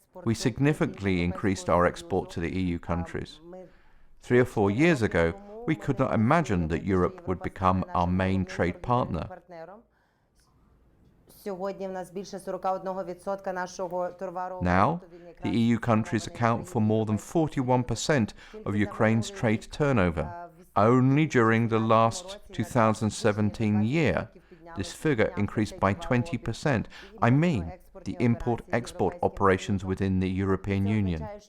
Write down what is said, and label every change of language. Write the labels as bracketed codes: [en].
[en] We significantly increased our export to the EU countries. 3 or 4 years ago, we could not imagine that Europe would become our main trade partner. [uk] Сьогодні в нас більше 41% нашого товарообороту [en] Now, [uk] він якраз [en] the EU countries account for more than 41% of Ukraine's trade turnover. Only during the last 2017 year, this figure increased by 20%. I mean, the import-export operations within the European Union.